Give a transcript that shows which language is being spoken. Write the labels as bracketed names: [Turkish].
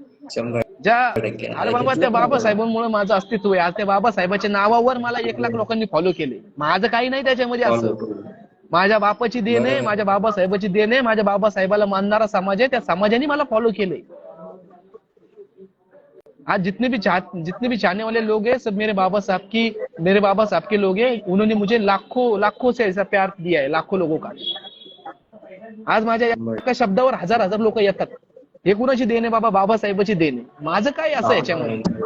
[Marathi] 100%. अरे बाबा त्या बाबासाहेबांमुळे माझं अस्तित्व आहे. आज त्या बाबासाहेबांच्या नावावर मला 1 लाख लोकांनी फॉलो केले. माझं काही नाही त्याच्यामध्ये असं. माझ्या बापाची देण आहे, माझ्या बाबासाहेबाची देण आहे, माझ्या बाबासाहेबाला मानणारा समाज आहे, त्या समाजाने मला फॉलो केले. [Hindi] आज जितने भी चाहने वाले लोग हैं सब मेरे बाबा साहब के लोग हैं. उन्होंने मुझे लाखों से ऐसा प्यार दिया है, लाखों लोगों का. [Marathi] आज माझ्या एका शब्दावर हजार लोक येतात. हे कुणाची देण आहे बाबा? बाबासाहेबाची देण आहे. माझं काय असं याच्यामध्ये?